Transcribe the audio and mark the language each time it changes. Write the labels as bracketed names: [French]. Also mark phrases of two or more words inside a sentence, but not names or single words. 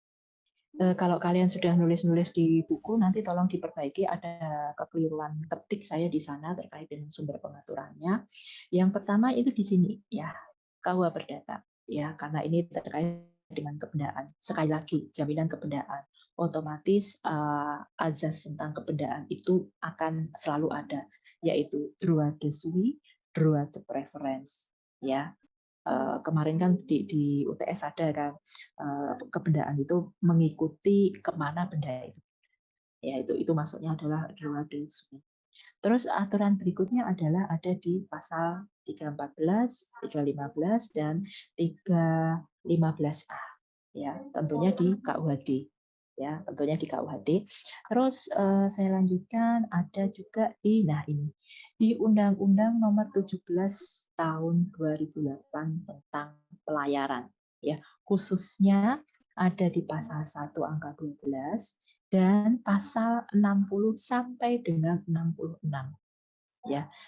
[Indonesian] Kalau kalian sudah nulis-nulis di buku, nanti tolong diperbaiki ada kekeliruan ketik saya di sana terkait dengan sumber pengaturannya. Yang pertama itu di sini ya, KUH Perdata ya, karena ini terkait dengan kebendaan. Sekali lagi, jaminan kebendaan. Otomatis azas tentang kebendaan itu akan selalu ada, yaitu [French] droit de suite, droit de préférence [Indonesian] ya. Kemarin kan di UTS ada kan kebendaan itu mengikuti kemana benda itu. Ya itu masuknya adalah [French] droit de suite. [Indonesian] Terus aturan berikutnya adalah ada di pasal 314, 315 dan 315A. Ya, tentunya di KUHD. Ya, tentunya di KUHD. Terus saya lanjutkan ada juga di di Undang-Undang Nomor 17 Tahun 2008 tentang pelayaran ya, khususnya ada di pasal 1 angka 12 dan pasal 60 sampai dengan 66 ya.